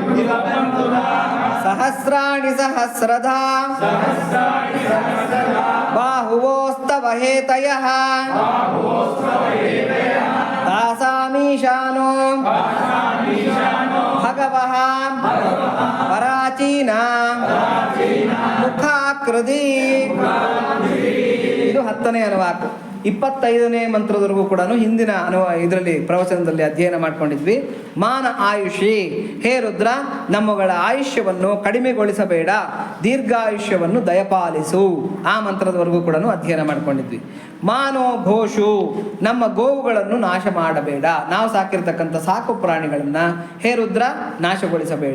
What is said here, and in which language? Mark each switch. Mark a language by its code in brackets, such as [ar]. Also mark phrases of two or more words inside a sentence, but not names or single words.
[sa] ಸಹಸ್ರಾಣಿ ಸಹಸ್ರಧಾ ಬಾಹುವೋಸ್ತವ ಹೇತಯಃ ತಾಸಾಮೀಶಾನೋ ಭಗವಃ ಪರಾಚೀನ ಮುಖಾಕೃತಿ. [kn] ಇದು 10ನೇ ಅನುವಾಕು. 25ನೇ ಮಂತ್ರದವರೆಗೂ ಕೂಡ ಹಿಂದಿನ ಇದರಲ್ಲಿ ಪ್ರವಚನದಲ್ಲಿ ಅಧ್ಯಯನ ಮಾಡ್ಕೊಂಡಿದ್ವಿ. [sa] ಮಾನ ಆಯುಷಿ, [kn] ಹೇ ರುದ್ರ, ನಮ್ಮಗಳ ಆಯುಷ್ಯವನ್ನು ಕಡಿಮೆಗೊಳಿಸಬೇಡ, ದೀರ್ಘಾಯುಷ್ಯವನ್ನು ದಯಪಾಲಿಸು. ಆ ಮಂತ್ರದವರೆಗೂ ಕೂಡ ಅಧ್ಯಯನ ಮಾಡ್ಕೊಂಡಿದ್ವಿ. [sa] ಮಾನೋ ಘೋಷು, [kn] ನಮ್ಮ ಗೋವುಗಳನ್ನು ನಾಶ ಮಾಡಬೇಡ, ನಾವು ಸಾಕಿರ್ತಕ್ಕಂಥ ಸಾಕು ಪ್ರಾಣಿಗಳನ್ನು ಹೇ ರುದ್ರ ನಾಶಗೊಳಿಸಬೇಡ.